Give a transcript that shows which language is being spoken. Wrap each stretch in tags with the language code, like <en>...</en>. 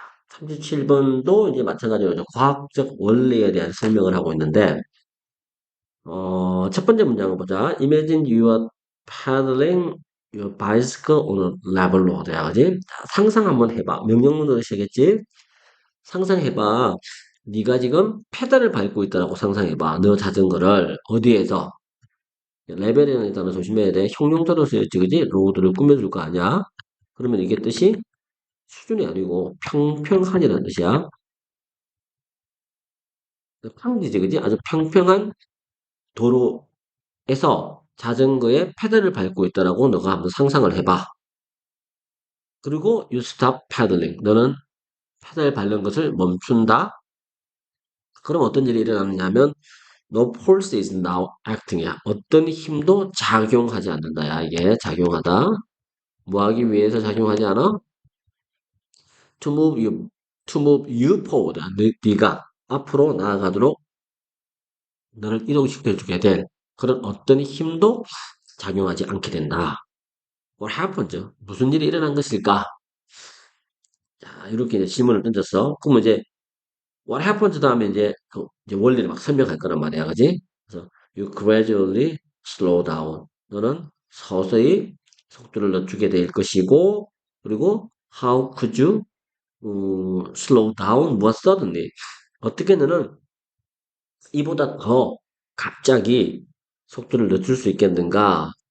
<ko>37번도 이제 마찬가지로 과학적 원리에 대한 설명을 하고 있는데, 첫 번째 문장을 보자.</ko> <en>Imagine you are paddling your bicycle on a level road.</en> <ko>야, 그지? 자, 상상 한번 해봐. 명령문으로 시작했지? 상상해봐. 네가 지금 페달을 밟고 있다라고 상상해봐. 너 자전거를 어디에서? 레벨이라는 단어 조심해야 돼. 형용사로 쓰였지, 그지? 로드를 꾸며줄 거 아니야? 그러면 이게 뜻이 수준이 아니고 평평한이라는 뜻이야. 평지지, 그지? 아주 평평한 도로에서 자전거에 페달을 밟고 있다라고 너가 한번 상상을 해봐.</ko> <en>그리고 you stop pedaling.</en> <ko>너는 페달 밟는 것을 멈춘다. 그럼 어떤 일이 일어나느냐면 no force is now acting 이야. 어떤 힘도 작용하지 않는다야. 이게 작용하다. 뭐 하기 위해서 작용하지 않아?</ko> <en>to move you to move you forward.</en> <ko>네가 앞으로 나아가도록 너를 이동시켜 주게 될 그런 어떤 힘도 작용하지 않게 된다.</ko> <en>What happened?</en> <ko>무슨 일이 일어난 것일까? 자, 이렇게 이제 질문을 던졌어. 그러면 이제 what happened 다음에 이제 원리를 막 설명할 거란 말이야, 그지?</ko> <en>그래서 you gradually slow down. 너는 서서히 속도를 늦추게 될 것이고, 그리고 how could you slow down more suddenly?</en> <ko>어떻게 너는 이보다 더 갑자기 속도를 늦출 수 있겠는가?</ko>